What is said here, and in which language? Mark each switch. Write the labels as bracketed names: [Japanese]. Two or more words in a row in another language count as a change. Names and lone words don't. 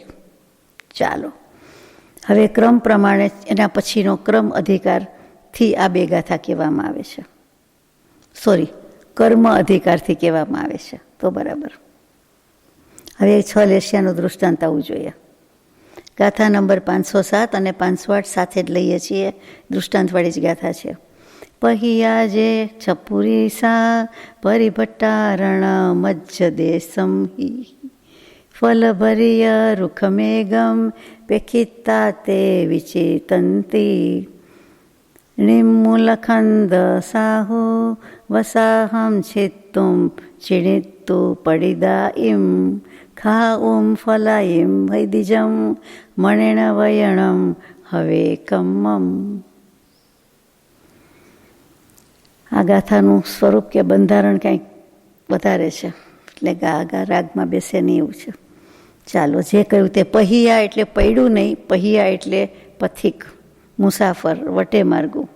[Gujarati] ચાલો હવે ક્રમ પ્રમાણે એના પછીનો ક્રમ અધિકારથી આ 2 ગાથા કહેવામાં આવે છે. કર્મ અધિકારથી કહેવામાં આવે છે, તો બરાબર. હવે 6 લેશિયાનું દૃષ્ટાંત આવવું જોઈએ. ગાથા નંબર 507 અને 508 સાથે જ લઈએ છીએ, દૃષ્ટાંતવાળી જ ગાથા છે. [Prakrit languages] पहिया जे छपुरी सा परिभट्टारण मज्ज देशम ही फल भरिय रुख मेघम पेखिता ते विचेतंती निम्मूलखंद साहु वसाहम छित्तुम चिणित्तु पडिदा इम खा फला इम वैदिजम मणेण वयणम હવે કમ્મમ. [Gujarati] આ ગાથાનું સ્વરૂપ કે બંધારણ કંઈક વધારે છે, એટલે ગા રાગમાં બેસે નહીં એવું છે. ચાલો, જે કહ્યું તે. पहिया એટલે પૈડું નહીં, पहिया એટલે પથિક, મુસાફર, વટે માર્ગું.